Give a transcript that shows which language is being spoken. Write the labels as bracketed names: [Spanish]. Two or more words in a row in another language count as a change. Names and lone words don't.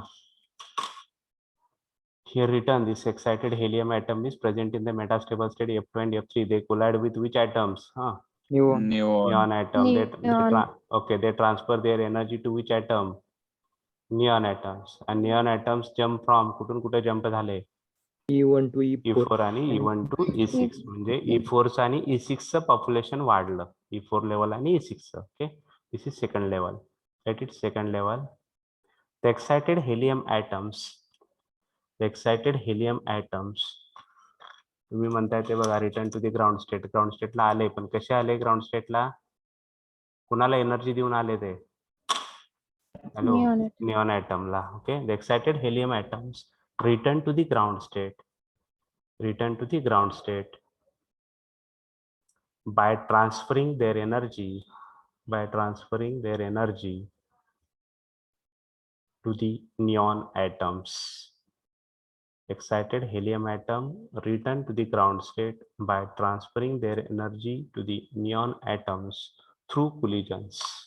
[English] Here written, this excited helium atom is present in the metastable state F2 and F3. They collide with which atoms? Neon atom. They transfer their energy to which atom? Neon atoms. And neon atoms jump from, [Marathi] कुठून कुठे jump झाले? [English] E1 to [Marathi] E4 आणि E1 to E6. म्हणजे E4 आणि E6 चं पॉप्युलेशन वाढलं. E4 लेवल आणि E6 चं. ओके, [English] this is second level. Write it, second level. The excited helium atoms [Marathi] तुम्ही म्हणताय ते बघा, [English] return to the ground state. [Marathi] ग्राउंड स्टेटला आले, पण कसे आले ग्राउंड स्टेटला? कुणाला एनर्जी देऊन आले ते? हॅलो, Neon. [English] निऑन ॲटमला. ओके, the excited helium atoms return to the ground state, return to the ground state by transferring their energy to the neon atoms. Excited helium atom return to the ground state by transferring their energy to the neon atoms through collisions.